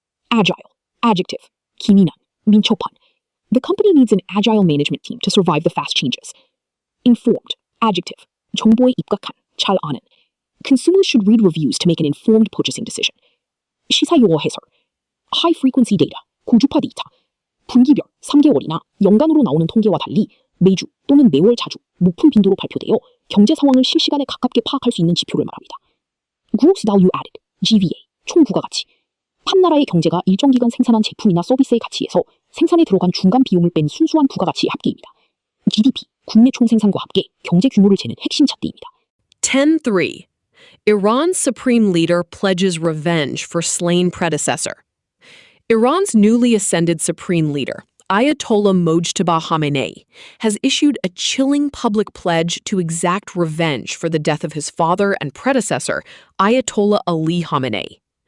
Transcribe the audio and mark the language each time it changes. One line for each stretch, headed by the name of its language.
English: Agile. Adjective.
Korean: 기민한. 민첩한.
English: The company needs an agile management team to survive the fast changes. Informed. Adjective.
Korean: 정보에 입각한. 잘 아는.
English: Consumers should read reviews to make an informed purchasing decision.
Korean: 시사용어 해설.
English: High frequency data.
Korean: 고주파 데이터. 분기별 3개월이나 연간으로 나오는 통계와 달리 매주 또는 매월 자주 높은 빈도로 발표되어 경제 상황을 실시간에 가깝게 파악할 수 있는 지표를 말합니다.
English: Gross Value Added, GVA,
Korean: 총 부가가치. 한 나라의 경제가 일정 기간 생산한 제품이나 서비스의 가치에서 생산에 들어간 중간 비용을 뺀 순수한 부가가치의 합계입니다. GDP, 국내 총생산과 합계, 경제 규모를 재는 핵심 잣대입니다. 10.3.
English: Iran's supreme leader pledges revenge for slain predecessor. Iran's newly ascended supreme leader, Ayatollah Mojtaba Khamenei has issued a chilling public pledge to exact revenge for the death of his father and predecessor, Ayatollah Ali Khamenei.